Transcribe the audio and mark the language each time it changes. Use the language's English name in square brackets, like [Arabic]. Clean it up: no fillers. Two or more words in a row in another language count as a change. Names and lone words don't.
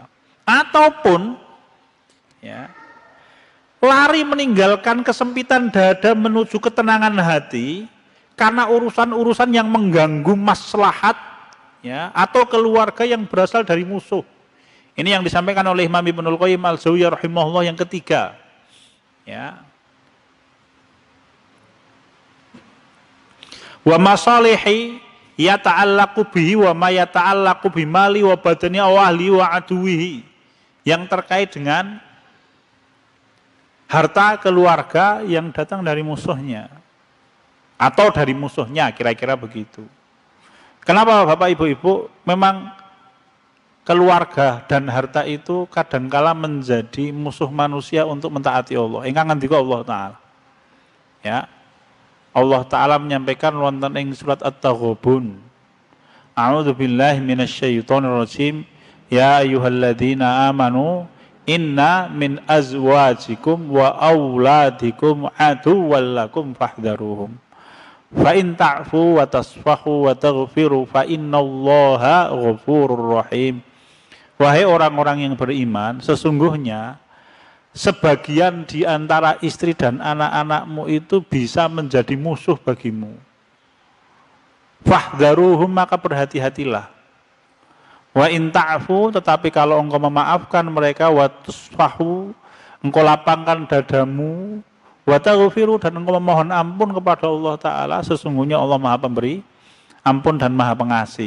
[Indonesian] Ataupun ya, lari meninggalkan kesempitan dada menuju ketenangan hati karena urusan-urusan yang mengganggu maslahat ya, atau keluarga yang berasal dari musuh. Ini yang disampaikan oleh Imam Ibnul Qayyim al-Jauziyah rahimahullah yang ketiga. Ya. [Arabic] ومصالحه يتعلق به وما يتعلق بماله وبدنه وأهله وعدوه. [Indonesian] Yang terkait dengan harta keluarga yang datang dari musuhnya. Atau dari musuhnya, kira-kira begitu. Kenapa Bapak Ibu-ibu? Memang keluarga dan harta itu kadangkala menjadi musuh manusia untuk mentaati Allah. [Javanese] Ingkang ngendika [Indonesian] Allah Ta'ala. Ya. Allah Ta'ala menyampaikan [Javanese] wonten ing [Indonesian] surat At-Taghabun. [Arabic] أعوذ بالله من الشيطان الرجيم. يا أيها الذين آمنوا إن من أزواجكم وأولادكم عدوا لكم فاحذروهم. فإن تعفوا وتصفحوا وتغفروا فإن الله غفور رحيم. [Indonesian] Wahai orang-orang yang beriman, sesungguhnya sebagian di antara istri dan anak-anakmu itu bisa menjadi musuh bagimu. Fahdharuhum, maka berhati-hatilah. [Arabic] وإن تعفوا, [Indonesian] tetapi kalau engkau memaafkan mereka, [Arabic] وتصفحوا, [Indonesian] engkau lapangkan dadamu, [Arabic] وتغفروا, [Indonesian] dan engkau memohon ampun kepada Allah Ta'ala, sesungguhnya Allah Maha Pemberi ampun dan Maha Pengasih.